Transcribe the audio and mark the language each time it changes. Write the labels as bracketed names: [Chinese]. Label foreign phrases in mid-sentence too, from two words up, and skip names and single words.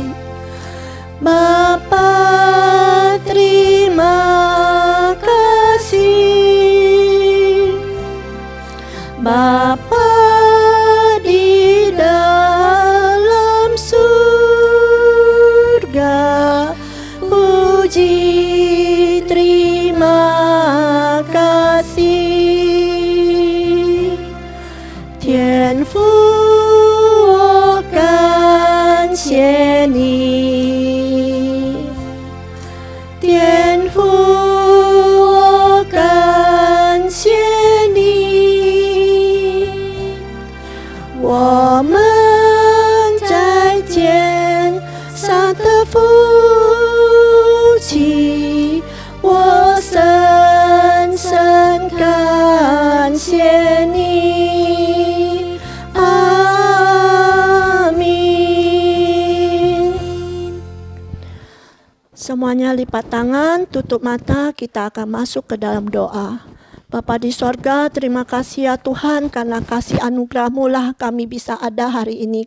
[Indonesian] Bapa terima kasih. Bapa di dalam surga, puji terima kasih. [Chinese] 天父，我感谢你。天父，我感谢你。我们在天上的父亲，我深深感谢你。 [Indonesian] Semuanya lipat tangan, tutup mata, kita akan masuk ke dalam doa. Bapa di sorga, terima kasih ya Tuhan, karena kasih anugerah-Mu lah kami bisa ada hari ini.